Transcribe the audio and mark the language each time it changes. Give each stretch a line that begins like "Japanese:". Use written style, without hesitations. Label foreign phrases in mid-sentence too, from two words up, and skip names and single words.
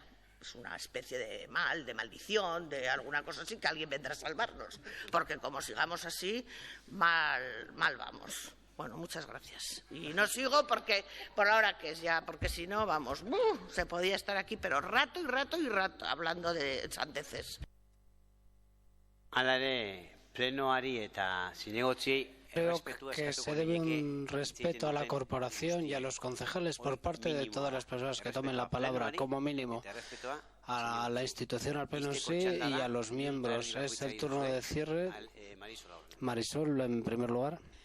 Spanish: Es una especie de mal, de maldición, de alguna cosa así, que alguien vendrá a salvarnos. Porque como sigamos así, mal vamos. Bueno, muchas gracias. Y no sigo porque por la hora que es ya, porque si no, vamos, se podía estar aquí, pero rato y rato y rato, hablando de sandeces.
Basque: Alare, plenoari eta zinegotziei.
Spanish: Creo que se debe un respeto a la corporación y a los concejales por parte de todas las personas que tomen la palabra, como mínimo, a la institución, al pleno sí, y a los miembros. Es el turno de cierre. Marisol, en primer lugar.